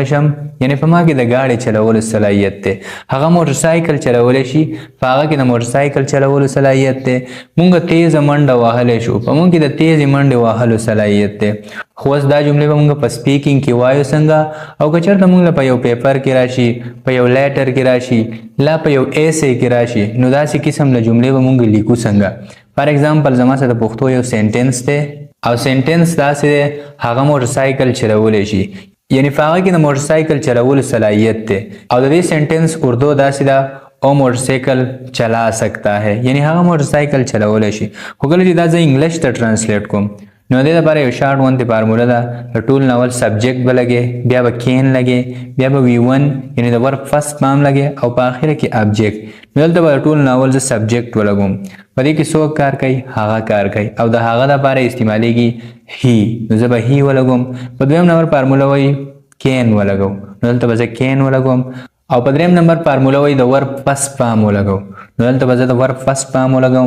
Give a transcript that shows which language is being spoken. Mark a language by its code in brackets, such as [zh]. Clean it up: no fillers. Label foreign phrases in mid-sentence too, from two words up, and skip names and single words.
[ps] شم یعنی په ما کې د گاډي چلولو صلاحیت دی هغه موټرسایکل چلولی شي په هغه کې د موټرسایکل چلولو صلاحیت دی موږ تیزه منډه وهلی شو په موږ کې د تیزې منډې وهلو صلاحیت دی خو اوس دا جملې به موږ په سپیکینګ کې وایو څنګه او که چېرته موږ په یو پیپر کې راشي په یو لیټر کې راشي لا په یو ایسې کې راشي نو داسې قسم له جملې به موږ لیکو څنګه. [en] for example [ps] زما سره د پښتو یو سینټنس دی او سینټنس داسې دی هغه موټرسایکل چلولی شي یعنی په هغه کې د موټرسایکل چلولو صلاحیت دی او د دې سینټنس اردو داسې ده [ur] او موټرسایکل چلا سکتا ہے [ps] یعنی هغه موټرسایکل چلولی شي خو کله چې دا زه انګلیش ته ټرانسلیټ کوم نو دې لپاره یو شارټ غوندې فارموله ده د ټول ناول سبجیکټ به لګې بیا به کین لګې بیا به V1 یعنی د [en] verb first form [ps] لګې او په آخره کې ابجیکټ نو دلته به ټول ناول زه سبجیکټ ولګوم په دې کې څوک کار کوي هغه کار کوي او د هغه دپاره استعمالیږي هی نو زه به هی ولګوم په دویم نمبر فارموله وایي کین ولګو نو دلته به زه کین ولګوم او په دریم نمبر فارموله وایي د [en] verb first form [ps] ولګو نو دلته به زه د [en] verb first form [ps] ولګوم.